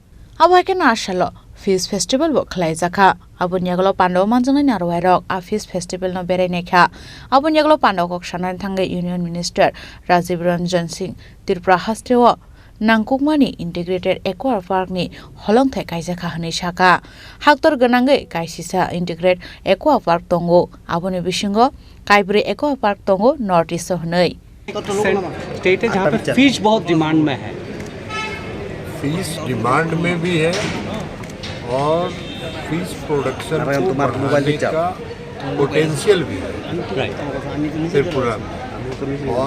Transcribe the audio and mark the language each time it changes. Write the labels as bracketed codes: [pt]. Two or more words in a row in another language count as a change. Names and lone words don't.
[trp] Awaken Ashalo Fish Festival wo Khlaijakha Abunyaglo Pando Manjana Narwairok a Fish Festival no Berenekha Abunyaglo Pando Kokshanan Thanga [en] Union Minister [trp] Rabindra Singh Tripura Hastewa Nangkukmani Integrated Aqua Park ni Tolongthai Khlaijakha hini shaka Haktor ganangai kaisisa Integrated Aqua Park tongo aboni bisingo Kaibri Aqua Park tongo North East honai [hi] स्टेट है जहाँ पे फिश बहुत डिमांड में है [en] fish demand [hi] में भी है और [en] fish production [hi] को बढ़ाने का पोटेंशियल भी है त्रिपुरा में और